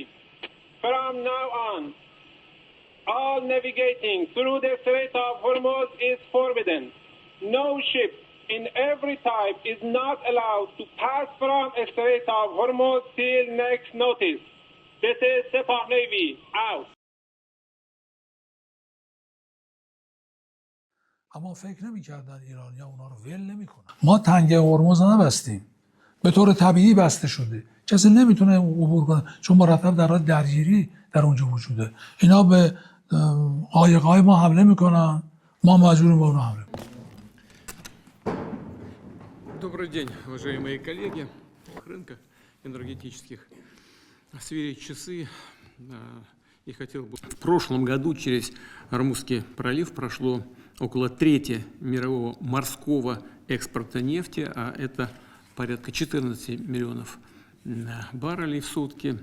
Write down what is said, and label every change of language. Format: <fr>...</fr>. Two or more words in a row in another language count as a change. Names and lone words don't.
<en>From now on, all navigating through the Strait of Hormuz is forbidden. No ship in every type is not allowed to pass from the Strait of Hormuz till next notice. This is Sepah Navy, out.</en> <fa>اما فکر نمی‌کردن ایرانی‌ها اونا رو ول نمی‌کنن. ما تنگه هرمز نبستیم. به طور طبیعی بسته شده. کسی نمیتونه عبور کنه چون مرتب در حال درگیری در اونجا وجوده. اینا به قایق‌های ما حمله می‌کنن. ما مجبوریم به اونها حمله کنیم.</fa> <ru>Добрый день, уважаемые коллеги. Рынка энергетических сверить часы. И хотел бы... В прошлом году через Ормузский пролив прошло около трети мирового морского экспорта нефти, а это порядка 14 миллионов баррелей в сутки.</ru>